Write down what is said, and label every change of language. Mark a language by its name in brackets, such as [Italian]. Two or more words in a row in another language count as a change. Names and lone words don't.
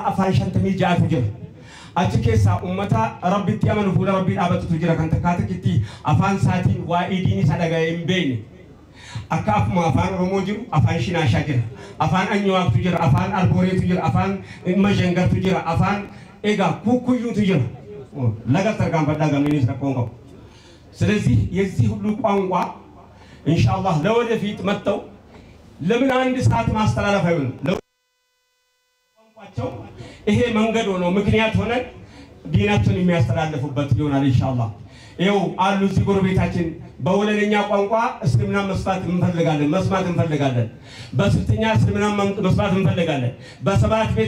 [Oromo] afaan 56 jira achi keessa ummata rabbitti amanu fuula rabbii dhaabatutu jira kan takkaatitti afaan saatiin waa'ee diinii sadaqaa hin beekne akka afuma afaan oromoo jiru afaan shinaashaa jira afaan anyawaatu jira afaan arbooreetu jira afaan majangartu jira afaan egaa kukuyyuutu jira laga targaan baddaa gamninis rakkoon qabu [Amharic] ስለዚህ የዚህ ሁሉ ቋንቋ ኢንሻአላህ ለወደፊት መጥተው ለምን አንድ ሰዓት ማስተላለፍ አይሆንም ቋንቋቸው ይሄ መንገድ ሆኖ ምክንያት ሆነ ዲናችን የሚያስተላልፉበት ይሆናል ኢንሻአላህ ይኸው አሉ እዚህ ጎረቤታችን በወለለኛ ቋንቋ እስልምና መስማት እንፈልጋለን በስልጥኛ እስልምና መስማት እንፈልጋለን በሰባት ቤት